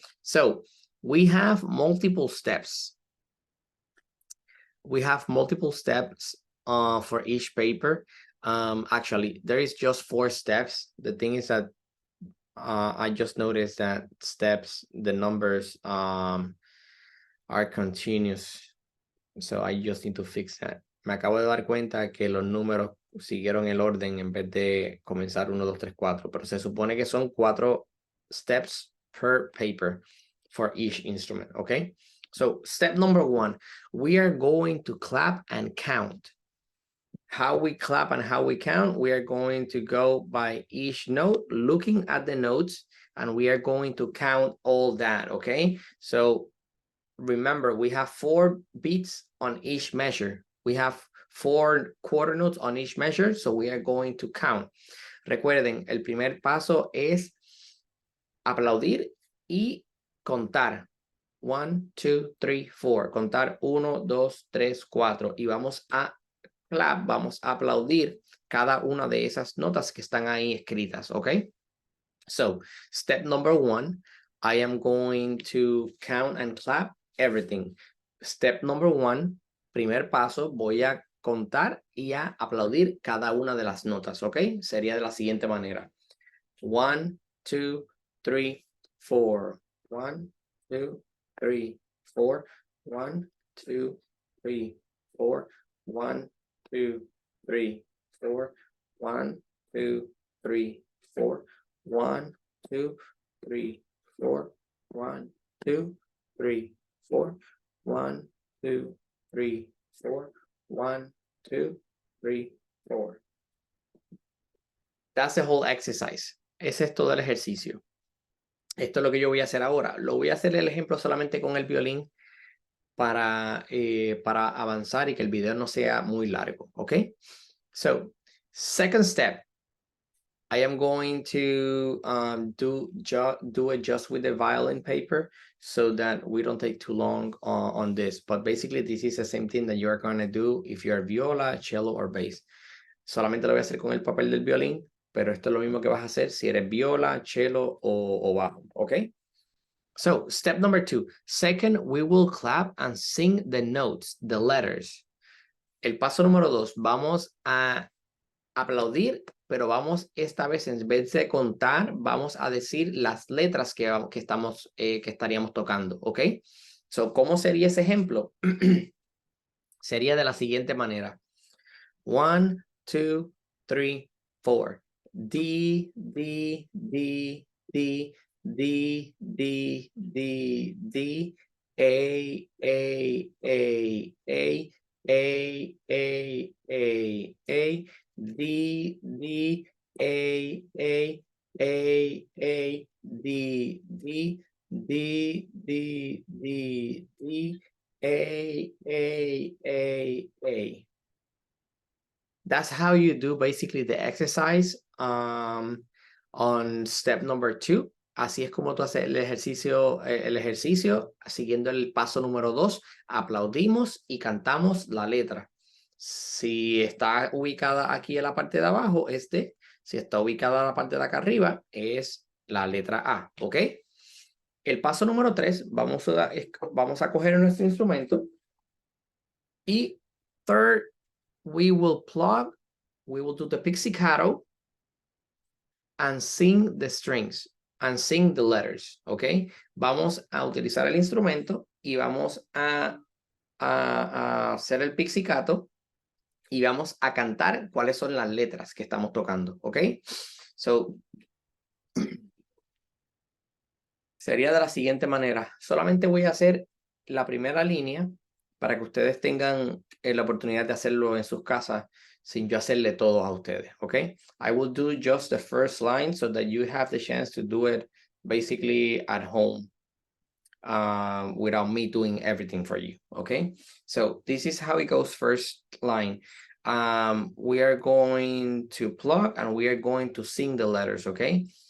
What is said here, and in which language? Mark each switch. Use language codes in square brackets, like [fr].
[en] So we have multiple steps. We have multiple steps for each paper. Actually, there is just 4 steps. The thing is that I just noticed that steps, the numbers are continuous. So I just need to fix that. [es] Me acabo de dar cuenta que los números siguieron el orden en vez de comenzar 1, 2, 3, 4, pero se supone que son 4 [en] steps per paper for each instrument, okay? So step number 1, we are going to clap and count. How we clap and how we count, we are going to go by each note, looking at the notes, and we are going to count all that, okay? So remember, we have 4 beats on each measure. We have 4 quarter notes on each measure, so we are going to count. [es] Recuerden, el primer paso es aplaudir y contar. 1, 2, 3, 4. Contar 1, 2, 3, 4. Y vamos a clap, vamos a aplaudir cada una de esas notas que están ahí escritas, ¿ok? [en] So, step number 1, I am going to count and clap everything. Step number 1, [es] primer paso, voy a contar y a aplaudir cada una de las notas, ¿ok? Sería de la siguiente manera. 1, 2, 3, 4. 1, 2, 3, 4. 1, 2, 3, 4. 1, 2, 3, 4. 1, 2, 3, 4. 1, 2, 3, 4. 1, 2, 3, 4. 1, 2, 3, 4. 1, 2, 3, 4. [en] That's the whole exercise. [es] Ese es todo el ejercicio. Esto es lo que yo voy a hacer ahora. Lo voy a hacer el ejemplo solamente con el violín para avanzar y que el video no sea muy largo, ¿ok? [en] So, second step. I am going to do it just with the violin paper so that we don't take too long on this. But basically, this is the same thing that you're going to do if you're viola, cello, or bass. [es] Solamente lo voy a hacer con el papel del violín, pero esto es lo mismo que vas a hacer si eres viola, cello o bajo, ¿ok? [en] So, step number 2. Second, we will clap and sing the notes, the letters. [es] El paso número 2, vamos a aplaudir, pero vamos esta vez, en vez de contar, vamos a decir las letras que estaríamos tocando, ¿ok? So, ¿cómo sería ese ejemplo? Sería de la siguiente manera. 1, 2, 3, 4. D, D, D, D, D, D, D, D, A, A, A, A, A, A, A, A, D, D, A, A, A, A, D, D, D, D, D, D, A, A, A, A. [en] That's how you do basically the exercise on step number 2. [es] Así es como tú haces el ejercicio siguiendo el paso número 2. Aplaudimos y cantamos la letra. Si está ubicada aquí en la parte de abajo, es D. Si está ubicada en la parte de acá arriba, es la letra A, ¿ok? El paso número 3, vamos a coger nuestro instrumento y [en] third, we will do the pizzicato and sing the strings and sing the letters, ¿ok? [es] Vamos a utilizar el instrumento y vamos a hacer el pizzicato y vamos a cantar cuáles son las letras que estamos tocando, ¿ok? So, sería de la siguiente manera. Solamente voy a hacer la primera línea para que ustedes tengan la oportunidad de hacerlo en sus casas sin yo hacerle todo a ustedes, ¿ok? [en] I will do just the first line so that you have the chance to do it basically at home without me doing everything for you, okay? So this is how it goes. First line. We are going to plug and we are going to sing the letters, okay?